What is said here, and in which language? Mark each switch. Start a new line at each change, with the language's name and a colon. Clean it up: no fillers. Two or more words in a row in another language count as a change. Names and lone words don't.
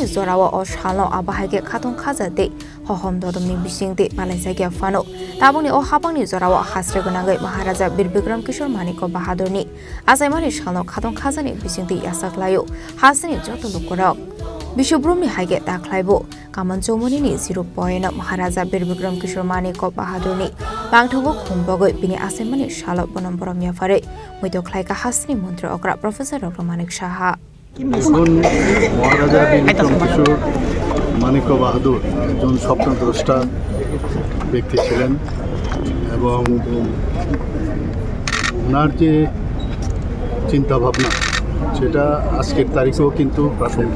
Kok Borok: Zorawa or Shalo Abahage Katon Kazade Hohom Dodomni Bishingti Malaysia Fano Taboni or Haboni Zorawa Hasregunanga Maharaja Bir Bikram Kishore Manik Bahadurni Asemani Shalo Katon Kazani Bishingti Yasaklayo Hasini Joto Lukurok Bishubrumi Hage Daklaibo Kamanchomani 0 Maharaja Bir Bikram Kishore Manik Bahadurni Bangthongo Khumbogoi Bini Asemani Shalo Bonomboromia Fare Muito Klaika Hasni Mantri Okra Professor Dr. Manik Shaha
Bangla: মহারাজা বিক্রম কিশোর মানিক্য বাহাদুর একজন স্বপ্নদ্রষ্টা ব্যক্তি ছিলেন এবং ওনার যে চিন্তাভাবনা সেটা আজকের তারিখেও কিন্তু প্রাসঙ্গিক।